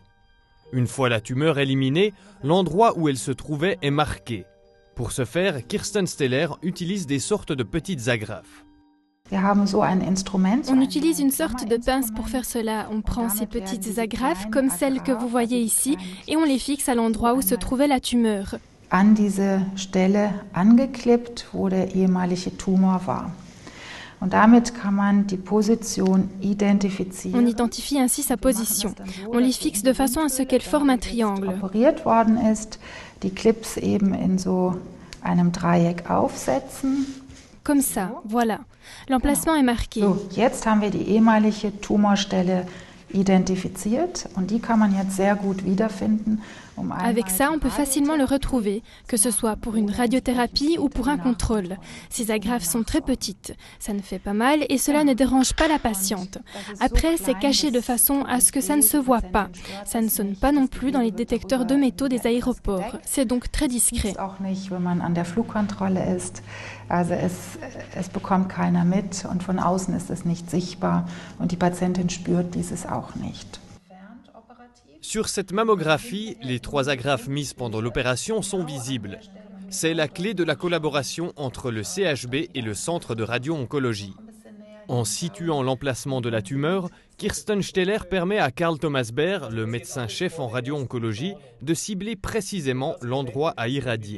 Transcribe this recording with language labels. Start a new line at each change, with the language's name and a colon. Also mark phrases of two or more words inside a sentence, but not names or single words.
French: Une fois la tumeur éliminée, l'endroit où elle se trouvait est marqué. Pour ce faire, Kirsten Steller utilise des sortes de petites agrafes. On utilise une sorte de pince pour faire cela. On prend ces petites agrafes, comme celles que vous voyez ici, et on les fixe à l'endroit où se trouvait la tumeur.
German: An diese Stelle angeklebt, wo der ehemalige Tumor war. Und damit kann man die Position identifizieren.
French: On identifie ainsi sa position. On les fixe de façon à ce qu'elles forment un triangle.
German: Operiert worden ist, die Clips eben in so einem Dreieck aufsetzen.
French: Comme ça, voilà. L'emplacement est marqué.
German: So, jetzt haben wir die ehemalige Tumorstelle identifiziert und die kann man jetzt sehr gut wiederfinden.
French: Avec ça, on peut facilement le retrouver, que ce soit pour une radiothérapie ou pour un contrôle. Ces agrafes sont très petites, ça ne fait pas mal et cela ne dérange pas la patiente. Après, c'est caché de façon à ce que ça ne se voit pas. Ça ne sonne pas non plus dans les détecteurs de métaux des aéroports. C'est donc très discret.
German: Also es bekommt keiner mit und von außen ist es nicht sichtbar und die Patientin spürt dieses auch nicht.
French: Sur cette mammographie, les 3 agrafes mises pendant l'opération sont visibles. C'est la clé de la collaboration entre le CHB et le Centre de radio-oncologie. En situant l'emplacement de la tumeur, Kirsten Steller permet à Karl Thomas Baer, le médecin-chef en radio-oncologie, de cibler précisément l'endroit à irradier.